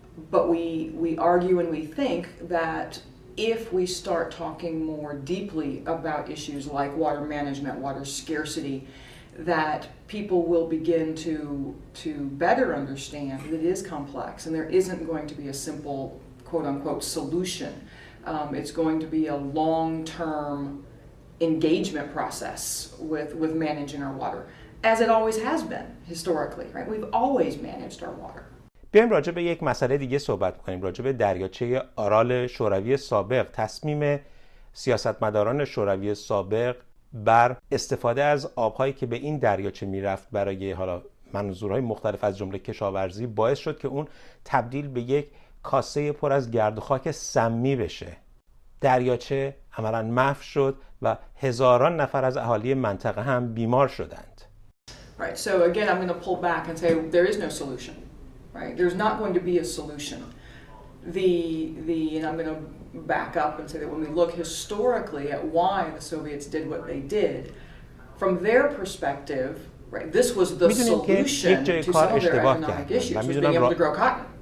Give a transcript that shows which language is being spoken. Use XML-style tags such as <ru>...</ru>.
<en>But we argue and we think that if we start talking more deeply about issues like water management, water scarcity, that people will begin to better understand that it is complex and there isn't going to be a simple quote-unquote solution. It's going to be a long-term engagement process with managing our water, as it always has been historically, right? We've always managed our water.</en> <fa>بیایم راجع به یک مسئله دیگه صحبت کنیم، راجع به دریاچه آرال شوروی سابق. تصمیم سیاستمداران شوروی سابق بر استفاده از آب‌هایی که به این دریاچه میرفت برای حالا منظورهای مختلف از جمله کشاورزی باعث شد که اون تبدیل به یک کاسه پر از گرد و خاک سمی بشه. دریاچه عملاً محو شد و هزاران نفر از اهالی منطقه هم بیمار شدند.</fa> <en>Right. So again, I'm going to pull back and say there is no solution. Right? There's not going to be a solution. And I'm going to back up and say that when we look historically at why the Soviets did what they did, from their perspective, right, this was the solution to some of their economic issues, was being able to grow cotton.</en>